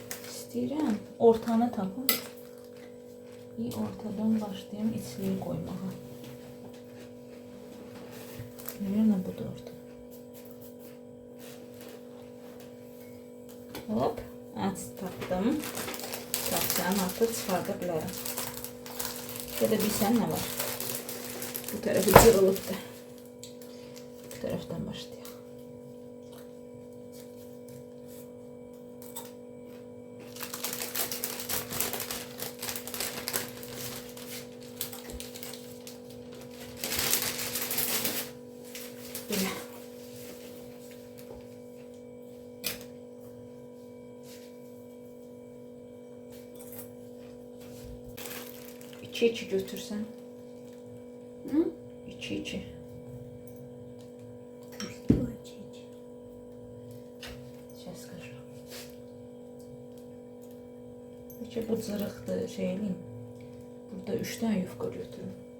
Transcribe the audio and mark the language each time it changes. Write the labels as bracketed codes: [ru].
[az] İstəyirəm ortanı tapım. Bir ortadan başlayayım içliyi qoymağa. [ru] Naверное, [az] budur orta. Hop, tapdım. Tapsam artıq çıxarda bilərəm. Ya da bilsən nə var? Bu tərəfi cırılıbdır. Bu tərəfdən başlayaq. Belə. İki götürsən. Hı? İki. [ru] Сейчас скажу. [az] Peki bu cırıqdır, şey eləyim. Burada 3 tane yufka götürün.